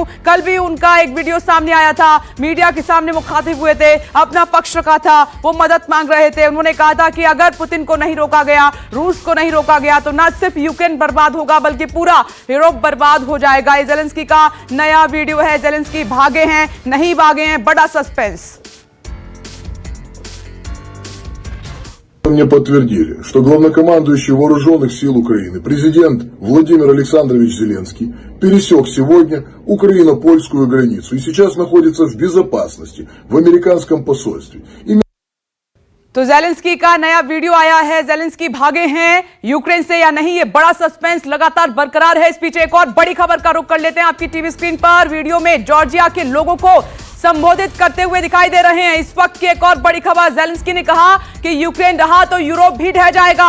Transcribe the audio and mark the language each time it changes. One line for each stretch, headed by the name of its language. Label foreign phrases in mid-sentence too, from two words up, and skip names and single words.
Hindi: कल भी उनका एक वीडियो सामने आया था, मीडिया के सामने वो मुखातिब हुए थे, अपना पक्ष रखा था, वो मदद मांग रहे थे। उन्होंने कहा था कि अगर पुतिन को नहीं रोका गया, रूस को नहीं रोका गया, तो ना सिर्फ यूक्रेन बर्बाद होगा बल्कि पूरा यूरोप बर्बाद हो जाएगा। ये जेलेंस्की का नया वीडियो है। जेलेंस्की भागे हैं, नहीं भागे हैं, बड़ा सस्पेंस।
Russian: Мне подтвердили, что главнокомандующий Вооруженных сил Украины, президент Владимир Александрович Зеленский, пересек сегодня украино-польскую границу и сейчас находится в безопасности в американском посольстве.
Hindi: तो जेलेंस्की का नया वीडियो आया है। जेलेंस्की भागे हैं यूक्रेन से या नहीं, ये बड़ा सस्पेंस लगातार बरकरार है। इस पीछे एक और बड़ी खबर का रुख कर लेते हैं। आपकी
English: TV screen
Hindi: पर वीडियो में जॉर्जिया के लोगों को संबोधित करते हुए दिखाई दे रहे हैं। इस वक्त की एक और बड़ी खबर, जेलेंस्की ने कहा कि यूक्रेन रहा तो यूरोप भी ढह जाएगा।